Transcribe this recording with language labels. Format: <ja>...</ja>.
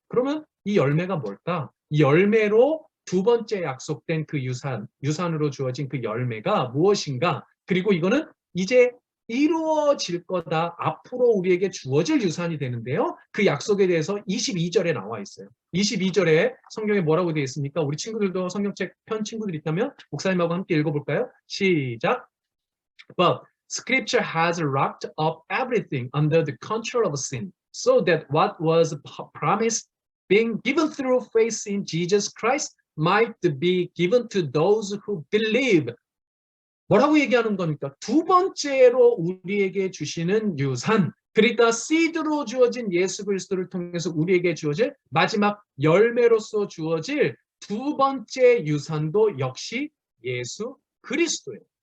<ko>그러면 이 열매가 뭘까? 이 열매로 두 번째 약속된 그 유산으로 주어진 그 열매가 무엇인가? 그리고 이거는 이제 이루어질 거다. 앞으로 우리에게 주어질 유산이 되는데요. 그 약속에 대해서 22절에 나와 있어요. 22절에 성경에 뭐라고 되어 있습니까? 우리 친구들도 성경책 편 친구들 있다면 목사님하고 함께 읽어볼까요? 시작.</ko> <en>But Scripture has wrapped up everything under the control of sin, so that what was promised, being given through faith in Jesus Christ, might be given to those who believe.</en> <ko>뭐라고 얘기하는 겁니까? 두 번째로 우리에게 주시는 유산, 그러니까 씨드로 주어진 예수 그리스도를 통해서 우리에게 주어질 마지막 열매로서 주어질 두 번째 유산도 역시 예수 그리스도예요.</ko>